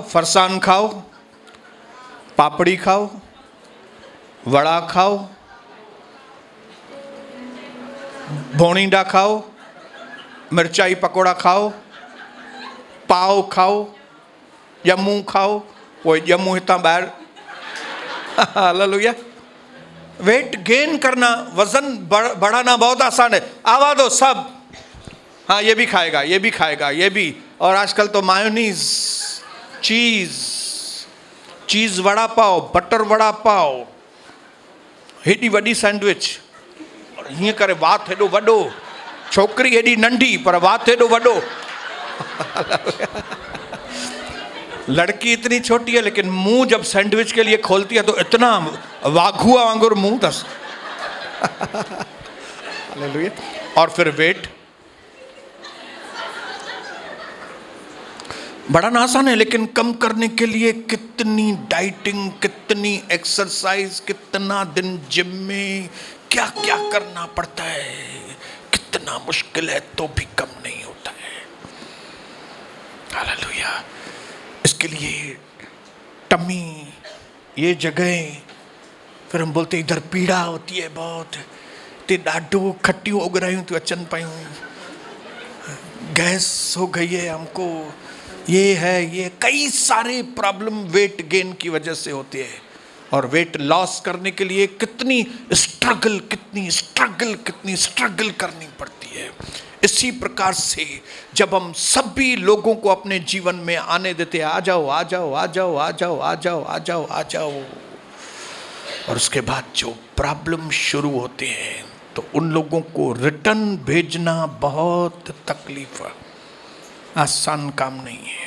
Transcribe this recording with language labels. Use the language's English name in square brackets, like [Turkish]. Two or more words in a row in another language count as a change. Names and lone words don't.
[Hindi] फरसान खाओ, पापड़ी खाओ, वड़ा खाओ, भोनीडा खाओ, मिर्चाई पकोड़ा खाओ, पाव खाओ, जम्मू खाओ। [Sindhi] वो जम्मू हितां ॿाहिरि हालेलुया। [English] weight gain [Hindi] करना, वजन बढ़ाना बहुत आसान है। आवा दो सब, हाँ ये भी खाएगा, ये भी खाएगा, ये भी। और आजकल तो मायोनीज, चीज वड़ा पाव, बटर वड़ा पाव, [Sindhi] हेॾी वॾी सैंडविच, हीअं करे वात हेॾो वॾो, छोकिरी हेॾी नंढी पर वात हेॾो वॾो। [Hindi] लड़की इतनी छोटी है लेकिन मुंह जब सैंडविच के लिए खोलती है तो इतना वाघुआ वांगुर मुंह दस। हालेलुया। और फिर वेट बढ़ाना आसान है, लेकिन कम करने के लिए कितनी डाइटिंग, कितनी एक्सरसाइज, कितना दिन जिम में क्या क्या करना पड़ता है, कितना मुश्किल है, तो भी कम नहीं होता है। हालेलुया। इसके लिए टमी, ये जगह, फिर हम बोलते इधर पीड़ा होती है बहुत, [Sindhi] ते ॾाढो खट्टियूं उगरायूं तो अचन पायूं, [Hindi] गैस हो गई है हमको, ये है, ये कई सारे प्रॉब्लम [English] weight gain [Hindi] की वजह से होते हैं। और [English] weight loss [Hindi] करने के लिए कितनी स्ट्रगल करनी पड़ती है। इसी प्रकार से जब हम सभी लोगों को अपने जीवन में आने देते हैं, आ जाओ आ जाओ आ जाओ आ जाओ आ जाओ आ जाओ आ जाओ, और उसके बाद जो प्रॉब्लम शुरू होते हैं तो उन लोगों को रिटर्न भेजना बहुत तकलीफ है, आसान काम नहीं है।